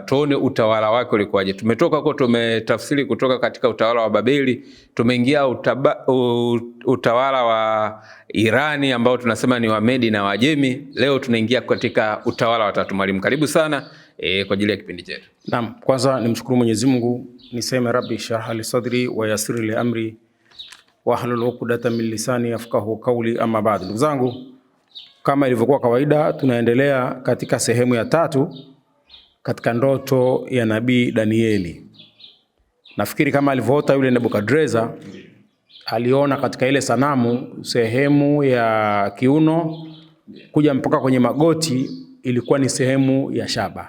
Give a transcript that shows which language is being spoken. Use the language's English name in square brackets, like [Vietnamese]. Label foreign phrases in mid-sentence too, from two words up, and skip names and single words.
[Swahili] Tuone utawala wake ulikuwaje. Tumetoka huko, tumetafsiri kutoka katika utawala wa Babeli, tumeingia utawala wa Irani ambao tunasema ni wa Medi na Wajemi. Leo tunaingia katika utawala wa 3. Mwalimu, karibu sana kwa ajili ya kipindi chetu. Naam, kwanza nimshukuru Mwenyezi Mungu, niseme [Arabic] رب اشرح لي صدري ويسر لي أمري واحلل عقدة من لساني يفقهوا قولي أما بعد. [Swahili] Ndugu zangu, kama ilivyokuwa kawaida, tunaendelea katika sehemu ya 3 katika ndoto ya Nabii Danieli. Nafikiri kama alivyoota yule Nebukadneza, aliona katika ile sanamu sehemu ya kiuno kuja mpaka kwenye magoti ilikuwa ni sehemu ya shaba.